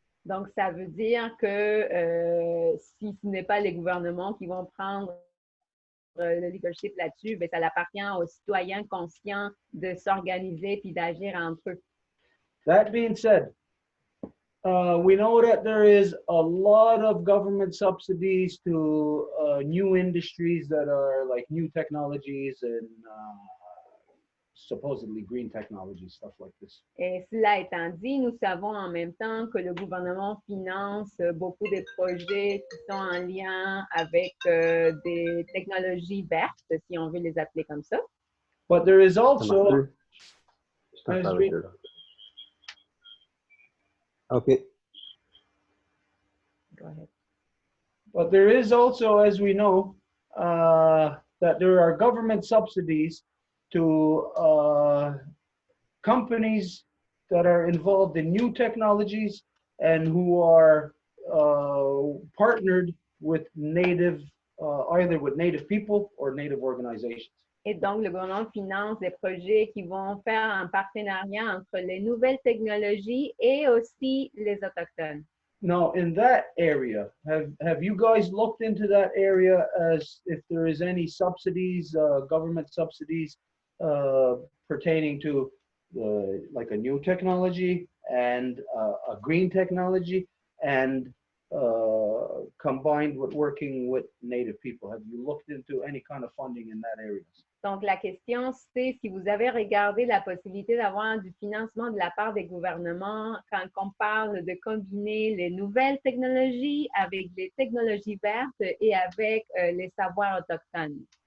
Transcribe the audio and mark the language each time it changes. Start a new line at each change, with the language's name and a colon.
French: Donc, ça veut dire que si ce n'est pas les gouvernements qui vont prendre le leadership là-dessus, bien, ça appartient aux citoyens conscients de s'organiser puis d'agir entre eux.
English: That being said, we know that there is a lot of government subsidies to new industries that are like new technologies and supposedly green technology, stuff like this.
French: Et cela étant dit, nous savons en même temps que le gouvernement finance beaucoup de projets qui sont en lien avec des technologies vertes, si on veut les appeler comme ça.
English: But there is also Okay. Go ahead. But there is also, as we know, that there are government subsidies to companies that are involved in new technologies and who are partnered with native, either with native people or native organizations.
French: Et donc, le gouvernement finance des projets qui vont faire un partenariat entre les nouvelles technologies et aussi les autochtones.
English: Now, in that area, have you guys looked into that area as if there is any subsidies, government subsidies pertaining to like a new technology and a green technology and combined with working with native people? Have you looked into any kind of funding in that area?
French: Donc, la question, c'est si vous avez regardé la possibilité d'avoir du financement de la part des gouvernements quand on parle de combiner les nouvelles technologies avec les technologies vertes et avec les savoirs autochtones.